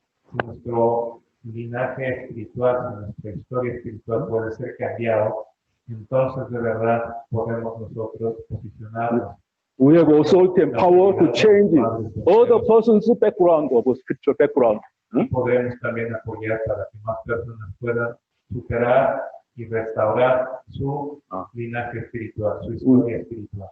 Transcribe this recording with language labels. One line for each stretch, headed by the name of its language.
Spanish: Si nuestro linaje espiritual, si nuestra historia espiritual puede ser cambiado, entonces de verdad podemos nosotros posicionarnos.
English: We have authority and power to change other person's background of spiritual background.
Spanish: Y podemos también apoyar para que más personas puedan superar y restaurar su linaje espiritual, su historia espiritual.